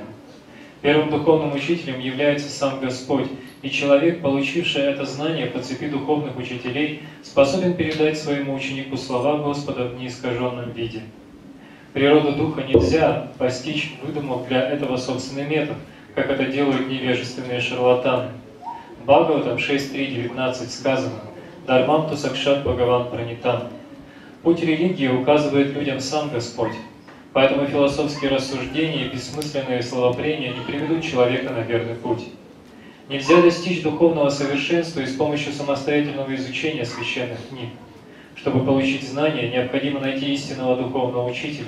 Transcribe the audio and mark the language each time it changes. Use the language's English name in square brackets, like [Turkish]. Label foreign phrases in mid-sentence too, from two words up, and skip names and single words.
[Russian] Первым духовным учителем является сам Господь, и человек, получивший это знание по цепи духовных учителей, способен передать своему ученику слова Господа в неискаженном виде. Природу духа нельзя постичь, выдумав для этого собственный метод, как это делают невежественные шарлатаны. В Бхагаватам 6.3.19 сказано [Sanskrit] «धर्मम् तु साक्षात् भगवान् प्रणीतम्». [Russian] Путь религии указывает людям сам Господь, поэтому философские рассуждения и бессмысленные словопрения не приведут человека на верный путь. Нельзя достичь духовного совершенства и с помощью самостоятельного изучения священных книг. Чтобы получить знания, необходимо найти истинного духовного учителя.